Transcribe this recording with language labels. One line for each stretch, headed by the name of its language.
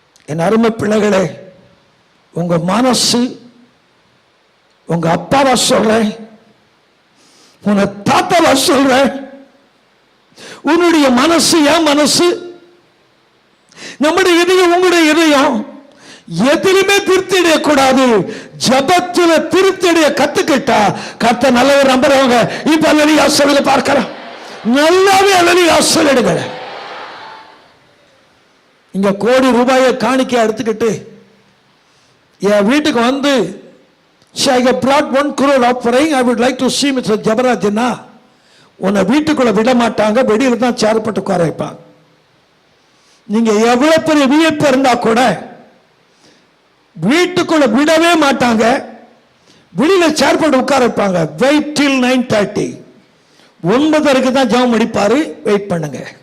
Tamil: என் அருமை பிள்ளைகளே, உங்க மனசு உங்க அப்பாவா சொல்றேன், உன்னை தாத்தாவா சொல்றேன், உன்னுடைய மனசு என் மனசு, நம்முடைய இதயம் உங்களுடைய இதயம் எதிலுமே திருப்தி அடையக்கூடாது. ஜபத்துல திருப்தி அடைய கத்துக்கிட்டா கத்த நல்லவர் நம்புறவங்க இப்ப அல்லலியா சொல்லுங்க பார்க்கலாம். நல்லாவே அல்லலியா சொல்லிடுங்க. இங்க கோடி ரூபாயை காணிக்கை எடுத்துக்கிட்டு என் வீட்டுக்கு வந்து
English: I have brought 1 crore offering, I would like to see Mr.
Tamil: ஜபராஜ்னா உன்னை வீட்டுக்குள்ள விட மாட்டாங்க. வெளியில தான் சேரப்பட்டு உட்கார வைப்பாங்க. நீங்க எவ்வளவு பெரிய வியப்பு இருந்தா கூட வீட்டுக்குள்ள விடவே மாட்டாங்க. வெளியில சேர்பட்டு உட்கார வைப்பாங்க. வெயிட் டில் 9:30. 9:30 தான் ஜெபம் முடிப்பாரு. வெயிட் பண்ணுங்க.